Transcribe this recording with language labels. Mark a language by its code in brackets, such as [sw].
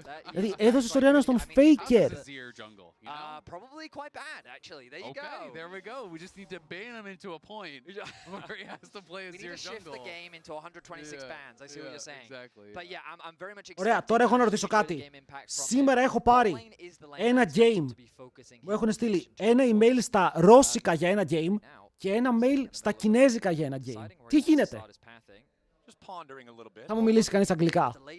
[el] Δηλαδή έδωσες Orianna στον Faker. [en] Probably quite bad, actually. There you go. Okay, there we go. We just need to ban him into a point where he has to play as your jungle. We need to shift the game into 126 bans. I see what you're saying. Exactly. But yeah, I'm very much excited. [el] Ωραία, τώρα έχω να ρωτήσω κάτι. Σήμερα έχω πάρει ένα game. Μου έχουν στείλει ένα email στα ρώσικα για ένα game και ένα mail στα κινέζικα για ένα game. Τι γίνεται? Θα μου μιλήσει κανείς αγγλικά.